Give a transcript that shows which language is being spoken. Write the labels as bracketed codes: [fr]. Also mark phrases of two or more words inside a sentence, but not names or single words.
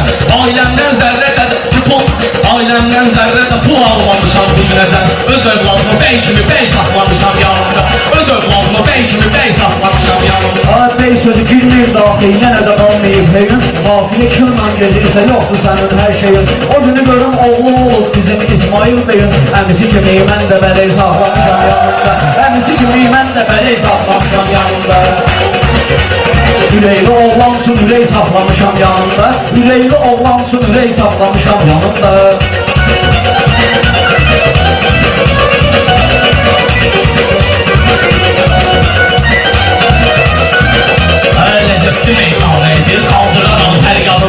[az] Ailemden zerre de pul, ailemden zerre de pul almamışam bu güneden. Öz evladımı bey kimi bey saklamışam yanımda. Öz evladımı bey kimi bey saklamışam yanımda. [tr] Bey sözü girmeyip dahi yine de kalmayıp heyim. Kafile kırman gelirse yoktu senin her şeyin. O günü görüm oğlu olup bizim İsmail Bey'in. [az] Əmisi kimi mən də bələk saklamışam yanımda. Əmisi kimi mən də bələk saklamışam yanımda. Üreyli oğlansın ürey saklamışam yanımda. Üreyli oğlansın ürey saklamışam yanımda. Ləzzətli meyxanədir, qaldıraram hər yanım.